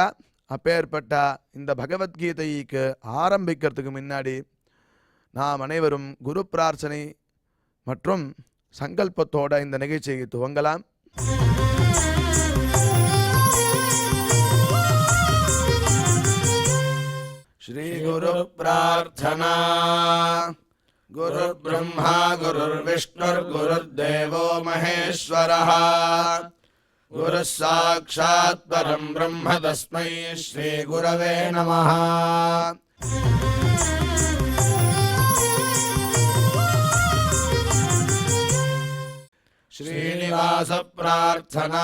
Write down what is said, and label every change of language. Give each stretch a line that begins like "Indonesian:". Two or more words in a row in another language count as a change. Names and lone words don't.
Tamil: அப்பேற்பட்ட இந்த பகவத்கீதைக்கு ஆரம்பிக்கிறதுக்கு முன்னாடி நாம் அனைவரும் குரு பிரார்த்தனை மற்றும் சங்கல்பத்தோட இந்த நிகழ்ச்சியை துவங்கலாம். ஸ்ரீ குரு பிரார்த்தனா.
Sanskrit: गुरुर्ब्रह्मा गुरुर्विष्णुर्गुरुर्देवो महेश्वरः गुरुः साक्षात् परं ब्रह्म तस्मै श्री गुरवे नमः. श्रीनिवास प्रार्थना.